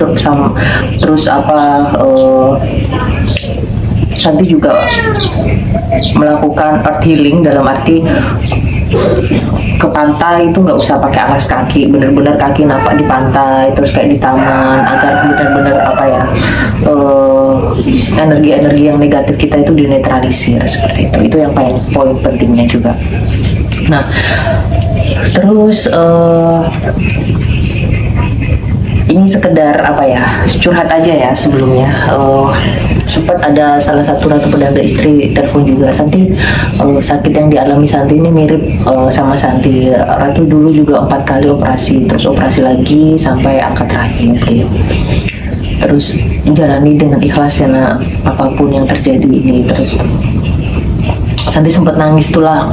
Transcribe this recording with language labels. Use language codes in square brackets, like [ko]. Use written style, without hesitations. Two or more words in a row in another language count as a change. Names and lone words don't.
[id] Terus Santi juga melakukan [en] earth healing, [id] dalam arti ke pantai itu nggak usah pakai alas kaki, bener-bener kaki napak di pantai, terus kayak di taman, agar bener-bener energi-energi yang negatif kita itu dinetralisir seperti itu. Itu yang poin pentingnya juga. Nah terus ini sekedar curhat aja ya sebelumnya. Sempat ada salah satu ratu pedanda istri telepon juga, Santi sakit yang dialami Santi ini mirip sama Santi. Ratu dulu juga 4 kali operasi, terus operasi lagi sampai angkat rahim gitu. Terus jalani dengan ikhlas ya nak, apapun yang terjadi ini. Terus Santi sempat nangis tuh lah.